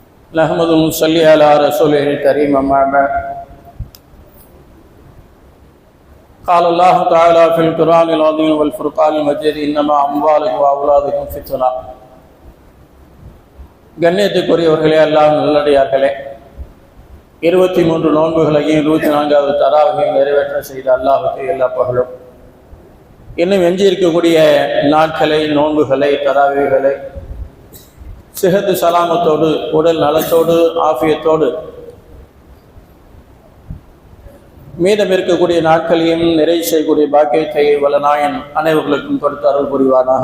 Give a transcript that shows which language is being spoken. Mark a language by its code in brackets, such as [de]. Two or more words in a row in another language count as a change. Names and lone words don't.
[ar] نحمده ونصلي على رسوله الكريم أما بعد قال الله تعالى في القرآن العظيم والفرقان المجيد إنما أموالكم وأولادكم فتنة. [ta] கண்ணியத்துக்குரியவர்களே, அல்லாஹ் நல்லடியார்களே, 23 நோன்புகளையும் 24வது தராவையும் நிறைவேற்ற செய்த அல்லாஹுக்கு எல்லா புகழும். இன்னும் எஞ்சி இருக்கக்கூடிய நாட்களை, நோன்புகளை, தராவிகளை சிஹத்து சலாமத்தோடு, உடல் நலத்தோடு, ஆஃபியத்தோடு மீதம் இருக்கக்கூடிய நாட்களையும் நிறைவு செய்யக்கூடிய பாக்கியத்தை வல்லநாயன் அனைவர்களுக்கும் கொடுத்து அருள் புரிவானாக.